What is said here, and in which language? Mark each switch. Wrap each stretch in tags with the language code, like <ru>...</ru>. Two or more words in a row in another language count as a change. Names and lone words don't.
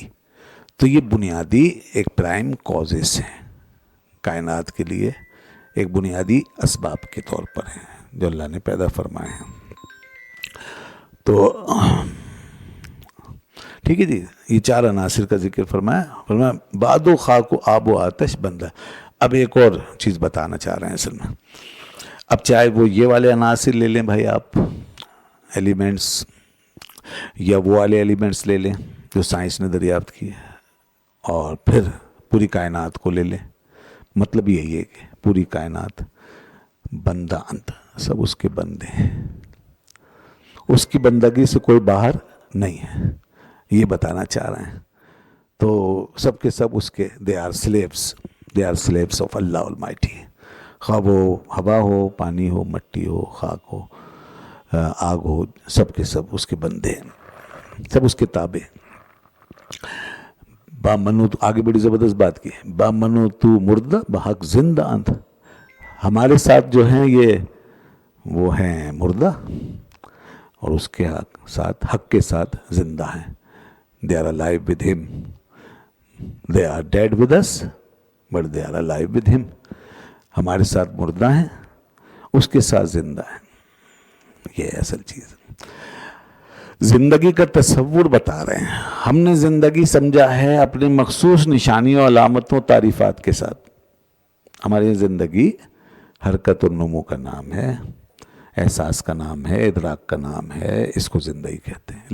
<ur>تو یہ بنیادی ایک</ur> <en>prime causes</en> <ur>ہیں کائنات کے لیے، ایک بنیادی اسباب کے طور پر ہیں جو اللہ نے پیدا فرمائے ہیں. تو ٹھیک ہے جی. یہ 4 عناصر کا ذکر فرمایا</ur> <fa>باد و خاک و آب و آتش بندہ.</fa> <ur>اب ایک اور چیز بتانا چاہ رہے ہیں اصل میں. اب چاہے وہ یہ والے عناصر لے لیں بھائی آپ، ایلیمنٹس، یا وہ والے ایلیمنٹس لے لیں جو سائنس نے دریافت کیے، اور پھر پوری کائنات کو لے لیں. مطلب یہی ہے کہ پوری کائنات</ur> <fa>بندہ انت،</fa> <ur>سب اس کے بندے ہیں. اس کی بندگی سے کوئی باہر نہیں ہے، یہ بتانا چاہ رہے ہیں. تو سب کے سب اس کے</ur> <en>they are slaves of Allah Almighty.</en> <ur>خواہ وہ ہوا ہو، پانی ہو، مٹی ہو، خاک ہو، آگ ہو، سب کے سب اس کے بندے ہیں، سب اس کے تابع.</ur> <fa>با منو،</fa> <ur>آگے بڑی زبردست بات کی،</ur> <fa>با منو تو مردہ بحق زندہ انت.</fa> <ur>ہمارے ساتھ جو ہیں یہ وہ ہیں مردہ، اور اس کے ساتھ حق کے ساتھ زندہ ہیں.</ur> <en>they are alive with him. they are dead with us but they are alive with him.</en> <ur>ہمارے ساتھ مردہ ہیں، اس کے ساتھ زندہ ہیں. یہ اصل چیز. زندگی کا تصور بتا رہے ہیں. ہم نے زندگی سمجھا ہے اپنے مخصوص نشانیوں، علامتوں، تعریفات کے ساتھ. ہماری زندگی حرکت و نمو کا نام ہے، احساس کا نام ہے، ادراک کا نام ہے، اس کو زندگی کہتے ہیں.</ur>